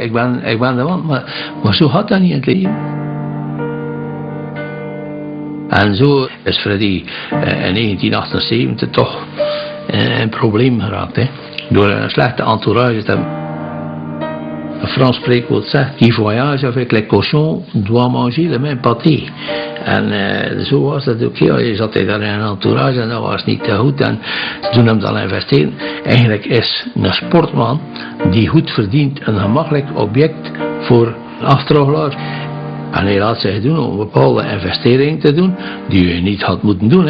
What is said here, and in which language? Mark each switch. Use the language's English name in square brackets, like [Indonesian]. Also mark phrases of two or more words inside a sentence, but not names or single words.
[Dutch] Ik ben de man, maar zo gaat dat niet in het leven. En zo is Freddy in 1978 toch in een probleem geraakt, hè, door een slechte entourage te hebben. Een Frans spreekwoord zegt, [French] qui voyage avec les cochons doit manger le même pâté. [Dutch] En zo was dat ook. Je zat daar in een entourage en dat was niet te goed. En toen hem dan investeren. Eigenlijk is een sportman die goed verdient een gemakkelijk object voor een aftroggelaar. En hij laat zich doen om bepaalde investeringen te doen die je niet had moeten doen.